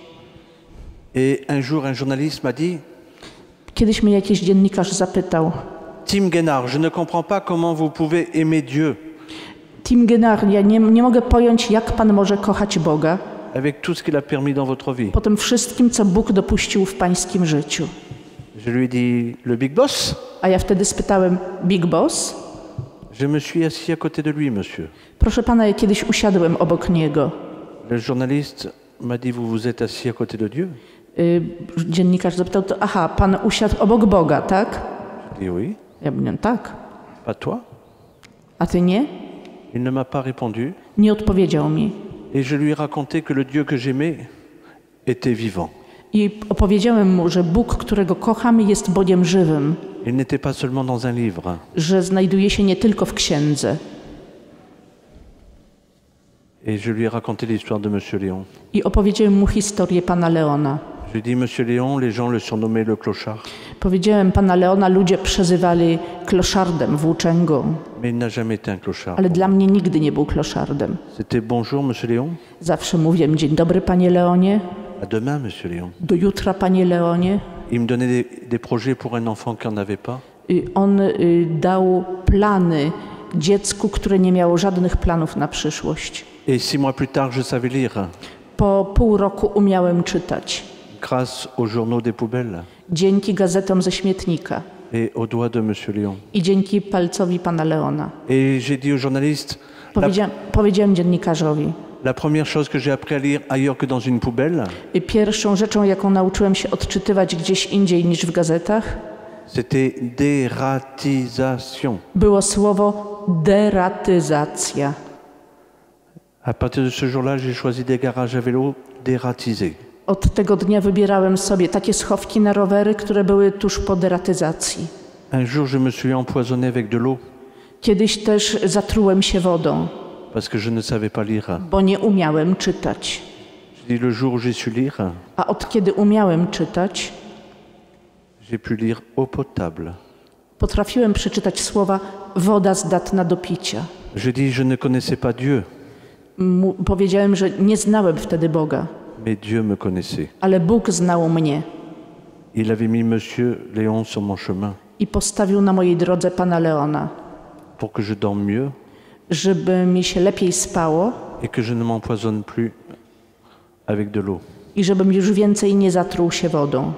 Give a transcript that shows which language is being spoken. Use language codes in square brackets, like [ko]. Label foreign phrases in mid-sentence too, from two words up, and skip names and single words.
[fr] Et un jour, un journaliste m'a dit, [pl] Kiedyś mnie jakiś dziennikarz zapytał, [fr] Tim Guénard, je ne comprends pas comment vous pouvez aimer Dieu [pl] Tim Guénard, ja nie mogę pojąć, jak pan może kochać Boga [fr] avec tout ce qu'il a permis dans votre vie. [pl] po tym wszystkim, co Bóg dopuścił w pańskim życiu. [fr] Je lui ai dit, le Big Boss? [pl] A ja wtedy spytałem, Big Boss? [fr] Je me suis assis à côté de lui, monsieur. [pl] Proszę pana, ja kiedyś usiadłem obok niego. [fr] Le journaliste m'a dit, vous vous êtes assis à côté de Dieu? [pl] Dziennikarz zapytał, to aha, pan usiadł obok Boga, tak? [fr] J'ai dit, oui. [pl] Ja mówię, tak. [fr] Pas toi? [pl] A ty nie? [fr] Il ne m'a pas répondu. [pl] Nie odpowiedział mi. [fr] Et je lui ai raconté que le Dieu que j'aimais était vivant. [pl] I opowiedziałem mu, że Bóg, którego kocham, jest Bogiem żywym, [fr] Il n'était pas seulement dans un livre. [pl] że znajduje się nie tylko w księdze. [fr] Et je lui ai raconté l'histoire de Monsieur Léon. [pl] I opowiedziałem mu historię pana Leona. [fr] Je lui ai dit, Monsieur Léon, les gens le surnommaient le clochard. [pl] Powiedziałem pana Leona, ludzie przezywali kloszardem, włóczęgą, [fr] Mais il n'a jamais été un clochard. [pl] ale dla mnie nigdy nie był kloszardem. [fr] C'était bonjour, Monsieur Léon. [pl] Zawsze mówiłem, dzień dobry panie Leonie, [fr] À demain, Monsieur Léon. [pl] do jutra panie Leonie. [fr] Il me donnait des projets pour un enfant qui n'en avait pas. [pl] On dał plany dziecku, które nie miało żadnych planów na przyszłość. [fr] Et 6 mois plus tard, je savais lire, [pl] Po pół roku umiałem czytać. [fr] grâce aux journaux des poubelles [pl] Dzięki gazetom ze śmietnika [fr] et aux doigts de Monsieur Léon. [pl] i dzięki palcowi pana Leona. [fr] Et j'ai dit au journaliste, [pl] Powiedziałem dziennikarzowi, [fr] la première chose que j'ai appris à lire ailleurs que dans une poubelle, [pl] pierwszą rzeczą, jaką nauczyłem się odczytywać gdzieś indziej niż w gazetach, [fr] c'était dératisation. [pl] było słowo deratyzacja. [fr] À partir de ce jour-là, j'ai choisi des garages à vélo dératisés. [pl] Od tego dnia wybierałem sobie takie schowki na rowery, które były tuż po deratyzacji. [fr] Un jour, je me suis empoisonné avec de l'eau [pl] Kiedyś też zatrułem się wodą, [fr] parce que je ne savais pas lire. [pl] bo nie umiałem czytać. [fr] J'ai dit, le jour où j'ai su lire, [pl] A od kiedy umiałem czytać, [fr] j'ai pu lire eau potable. [pl] potrafiłem przeczytać słowa woda zdatna do picia. [fr] Je dis, je ne connaissais pas Dieu, [pl] Powiedziałem, że nie znałem wtedy Boga, [fr] mais Dieu me connaissait. [pl] ale Bóg znał mnie [fr] Il avait mis Monsieur Léon sur mon chemin [pl] i postawił na mojej drodze pana Leona, [fr] pour que je dorme mieux [pl] żeby mi się lepiej spało [fr] et que je ne m'empoisonne plus avec de l'eau. [pl] i żebym już więcej nie zatruł się wodą.